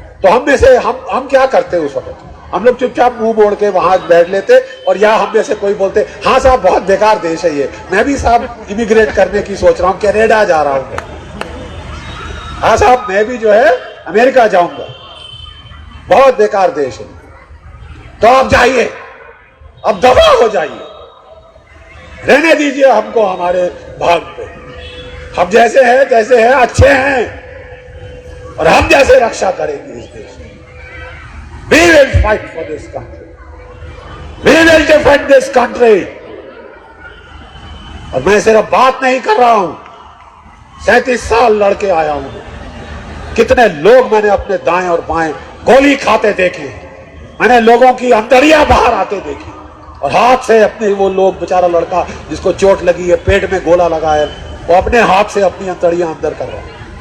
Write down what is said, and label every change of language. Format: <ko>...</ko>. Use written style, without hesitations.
<hi>तो हम में से हम क्या करते उस वक्त? हम लोग चुपचाप मुंह मोड़ के वहां बैठ लेते, और या हम में से कोई बोलते हाँ साहब बहुत बेकार देश है ये, मैं भी साहब इमिग्रेट करने की सोच रहा हूं, कनाडा जा रहा हूं, हाँ साहब मैं भी जो है अमेरिका जाऊंगा, बहुत बेकार देश है। तो आप जाइए, अब दफा हो जाइए, रहने दीजिए हमको हमारे भाग पे। हम जैसे हैं तैसे हैं, अच्छे हैं, और हम जैसे रक्षा करेंगे इस देश में।</hi> <en>We will fight for this country. We will defend this country.</en> <hi>और मैं सिर्फ बात नहीं कर रहा हूं, 37 साल लड़के आया हूं। कितने लोग मैंने अपने दाएं और बाएं गोली खाते देखे, मैंने लोगों की अंतड़ियां बाहर आते देखी, और हाथ से अपने वो लोग, बेचारा लड़का जिसको चोट लगी है, पेट में गोला लगा है, वो अपने हाथ से अपनी अंतड़ियां अंदर कर रहा है।</hi>